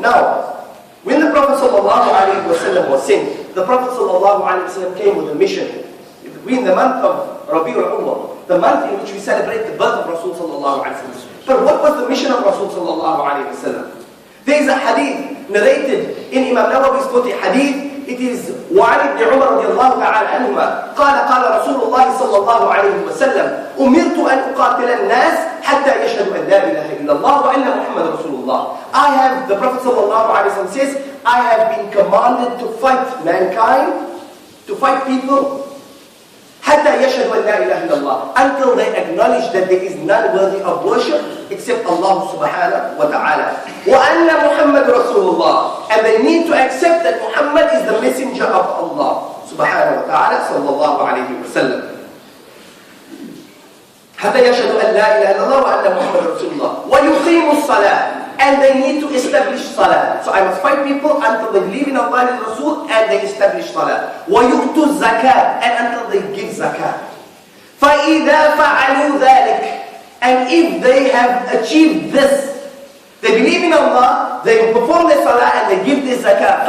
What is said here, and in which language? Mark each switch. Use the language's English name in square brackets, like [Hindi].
[English] Now, when the Prophet ﷺ was sent, the Prophet ﷺ came with a mission. We in the month of Rabi'ul Awwal, the month in which we celebrate the birth of Rasul ﷺ. But what was the mission of Rasul ﷺ? There is a hadith narrated in Imam Nawawi's 40 hadith. It is [Arabic] وعن ابن عمر رضي الله تعالى عنهما قال رسول الله صلى الله عليه وسلم أمرت أن أقاتل الناس حتى يشهدوا أن لا إله إلا الله وأن محمد رسول الله. [English] The Prophet صلى الله عليه وسلم says, I have been commanded to fight mankind, to fight people [Arabic] حتى يشهدوا أن لا إله إلا الله, [English] until they acknowledge that there is none worthy of worship except Allah subhanahu wa ta'ala. [Arabic] وَأَنَّ مُحَمَّدٌ رَسُولُ اللَّهِ, [English] and they need to accept that Muhammad is the messenger of Allah subhanahu wa ta'ala sallallahu alayhi wa sallam. [Arabic] حتى يشهدوا أن لا إله إلا الله وأن محمد رسول الله ويقيموا الصلاة, [English] and they need to establish salah. So I must fight people until they believe in Allah and Rasul and they establish salah. [Arabic] وَيُؤْتُوا الزَّكَاةِ, [English] and until they give zakah. [Arabic] فَإِذَا فَعَلُوا ذَلِكَ, [English] and if they have achieved this, they believe in Allah, they perform their salah and they give their zakah.